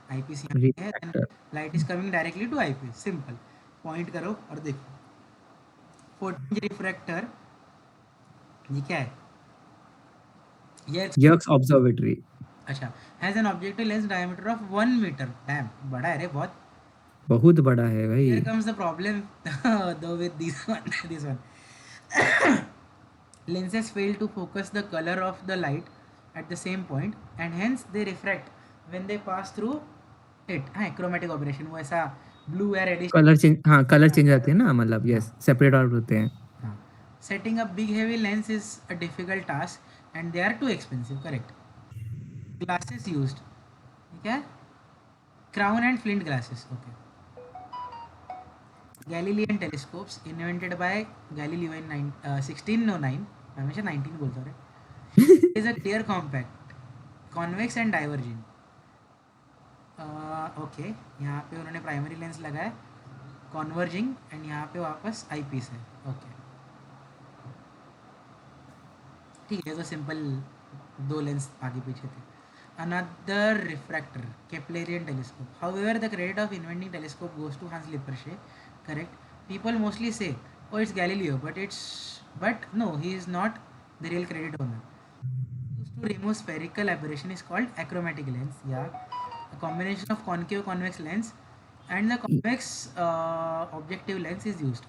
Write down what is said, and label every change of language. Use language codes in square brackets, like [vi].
[hi] Eyepiece यहाँ पे है, [en] Light is coming directly to eyepiece. [hi] Simple. Point करो और देखो. 14 रिफ्रैक्टर ये क्या है? ये [en] Yerkes observatory. [hi] अच्छा. [en] Has an objective lens diameter of 1 metre. [hi] Dam, बड़ा है रे, बहुत बड़ा है भाई. [en] Here comes the problem though with this one. Lenses fail to focus the color of the light at the same point and hence they refract when they pass through it. Chromatic operation. [hi] वो ऐसा blue या reddish colour change आते हैं ना, मतलब yes separate out होते हैं. [en] Setting up big heavy lens is a difficult task and they are too expensive. Correct. Glasses used. [hi] ठीक है. [en] Crown and flint glasses. Okay. Galilean telescopes invented by Galileo in 1609. [hi] मैं हमेशा 19 बोलता हूँ. [en] Is a clear compact, convex and diverging. [hi] Okay, यहाँ पे उन्होंने primary lens लगाया, converging and यहाँ पे वापस आईपीस है. [en] Okay. [hi] ठीक है, तो सिंपल 2 लेंस आगे पीछे थे. [en] Another refractor, Keplerian telescope. However, the credit of inventing telescope goes to Hans Lippershey correct. People mostly say, oh, it's Galileo, but no, he is not the real credit owner. Used to remove spherical aberration is called achromatic lens. Yeah, a combination of concave convex lens and the convex objective lens is used.